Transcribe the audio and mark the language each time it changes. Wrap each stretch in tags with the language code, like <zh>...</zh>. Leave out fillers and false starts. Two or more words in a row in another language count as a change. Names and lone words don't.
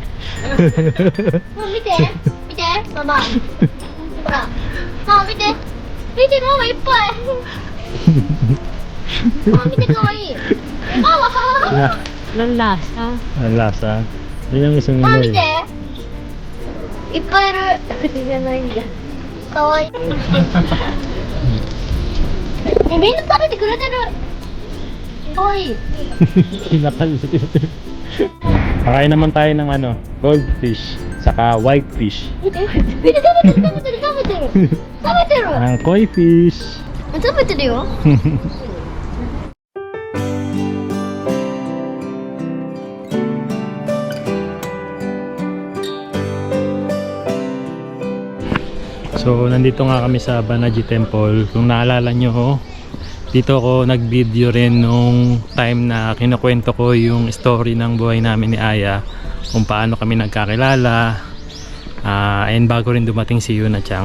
<ja>ママ見て、見て、ママ。ほら、ママ見て、見て、ママいっぱい。ママ見て、かわいい。ママ、</ja> <tl>Lalasa. Ang lasa. Yun ang gusto</tl> <ja>ママ</ja> <tl>nila</tl> <ja>見て。</ja> <tl>eh.</tl> <ja>いっぱいいる。口じゃないんだ。かわいい。みんな食べてくれてる。かわいい。</ja> <tl>Kinakalit. Pakain naman tayo ng ano, goldfish, saka whitefish.</tl> <ja>見て、見て、食べてる、食べてる、食べてる。食べてる。</ja> <tl>Ang koi fish.</tl> <ja>食べてるよ。</ja> <tl>So, nandito nga kami sa Banaji Temple. Kung naalala nyo ho, dito ako nag-video rin nung time na kinukwento ko yung story ng buhay namin ni Aya, kung paano kami nagkakilala, and bago rin dumating si Yuna Chang.</tl>